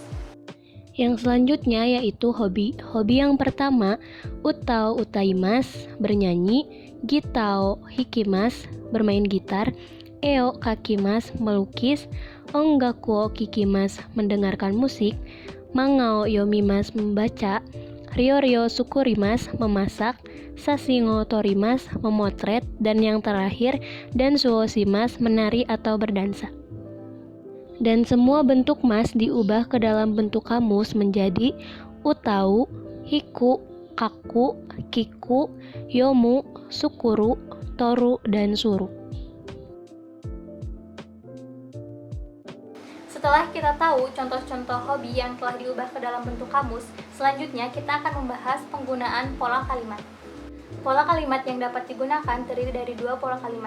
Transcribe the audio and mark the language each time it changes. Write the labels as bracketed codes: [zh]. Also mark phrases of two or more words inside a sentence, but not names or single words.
[id] Yang selanjutnya yaitu hobi. Hobi yang pertama, [ja] 歌を歌います, [id] bernyanyi, [ja] ギターを弾きます, [id] bermain gitar, [ja] 絵を描きます, [id] melukis, [ja] 音楽を聞きます, [id] mendengarkan musik, [ja] 漫画を読みます, [id] membaca, [ja] 料理を作ります, [id] memasak, [ja] 写真を撮ります, [id] memotret, dan yang terakhir, [ja] ダンスをします, [id] menari atau berdansa. Dan semua bentuk mas diubah ke dalam bentuk kamus menjadi [ja] 歌う、弾く、描く, 聞く、読む、作る、撮る, [id] dan suru. Setelah kita tahu contoh-contoh hobi yang telah diubah ke dalam bentuk kamus, selanjutnya kita akan membahas penggunaan pola kalimat. Pola kalimat yang dapat digunakan terdiri dari dua pola kalimat.